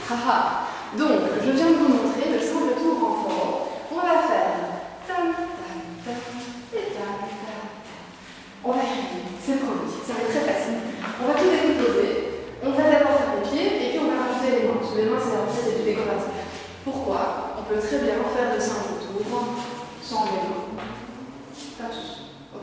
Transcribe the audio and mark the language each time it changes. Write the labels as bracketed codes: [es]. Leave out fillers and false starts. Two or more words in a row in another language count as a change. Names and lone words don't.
[fr] Ah, donc, je viens de vous montrer le simple tour renfort. On va faire tam, tam, tam, et tam, tam, tam. On va chanter, c'est promis, ça va être très facile. On va tout décomposer. On va d'abord faire les pieds et puis on va rajouter les mains. Parce que les mains, c'est du décoratif. Pourquoi? On peut très bien faire de simples tours sans les mains. Pas tous. Ok?